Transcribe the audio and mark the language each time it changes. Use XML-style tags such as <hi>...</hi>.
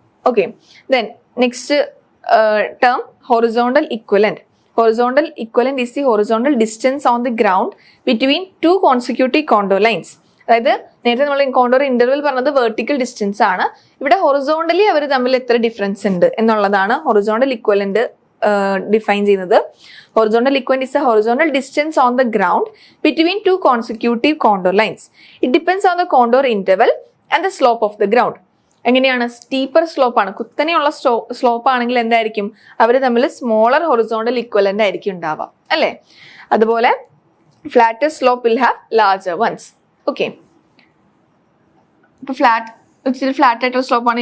<en>Okay, then next term horizontal equivalent. Horizontal equivalent is the horizontal distance on the ground between 2 consecutive contour lines.</en> <ml>അതായത് നേരത്തെ നമ്മൾ contour interval പറഞ്ഞത് vertical distance ആണ്. ഇവിടെ horizontally അവർ തമ്മിൽ എത്ര ഡിഫറൻസ് ഉണ്ട് എന്നുള്ളതാണ് ഹൊറിസോണ്ടൽ ഇക്വലന്റ് ഡിഫൈൻ ചെയ്യുന്നത്.</ml> <en>Horizontal equivalent is a horizontal distance on the ground between 2 consecutive contour lines. It depends on the contour interval and the slope of the ground.</en> <ml>എങ്ങനെയാണ്? Steeper slope ആണ്, കുത്തനെയുള്ള slope ആണെങ്കിൽ എന്തായിരിക്കും? അവർ തമ്മിൽ smaller horizontal equivalent ആയിരിക്കും ഉണ്ടാവുക അല്ലേ.</ml> <en>അതുപോലെ flatter slope will have larger ones.</en> <ml>Okay, ഇപ്പൊ ഇച്ചിരി ഫ്ലാറ്റ് ആയിട്ടുള്ള സ്ലോപ്പ് ആണ്.</ml>